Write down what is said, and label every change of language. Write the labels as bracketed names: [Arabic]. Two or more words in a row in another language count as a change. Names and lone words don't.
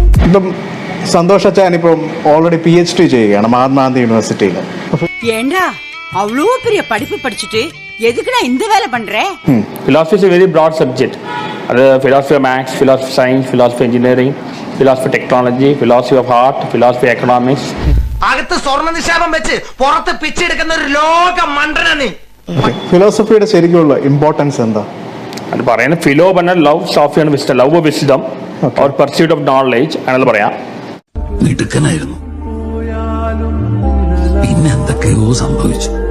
[Malayalam] ഇപ്പം സന്തോഷ് അച്ചാൻ ഇപ്പം ഓൾറെഡി PhD ചെയ്യുകയാണ് മഹാത്മാഗാന്ധി യൂണിവേഴ്സിറ്റിയിൽ. [Tamil] ஏண்டா அவ்வளோ பெரிய படிப்பு படிச்சுட்டு எதுக்குடா இந்த வேலை பண்ற? [English] Philosophy is a very broad subject. Philosophy of Maths, philosophy of Science, philosophy of Engineering, philosophy of Technology, philosophy of Art, philosophy of Economics. [Malayalam] അകത്ത് സ്വർണ്ണ നിക്ഷേപം വെച്ച് പുറത്ത് പിച്ചെടുക്കുന്ന ഒരു ലോക മണ്ടനാണ്. ഫിലോസഫിയുടെ ശരിക്കുള്ള ഇമ്പോർട്ടൻസ് എന്താ? അത് പറയുന്നത് ഫിലോ പറഞ്ഞാൽ ലവ്, സോഫി ആണ് വിസ്ഡം, [English] love of wisdom or pursuit of knowledge [Malayalam] ആണെന്ന് പറയാം. മിടുക്കനായിരുന്നു, പിന്നെ എന്തൊക്കെയോ സംഭവിച്ചു.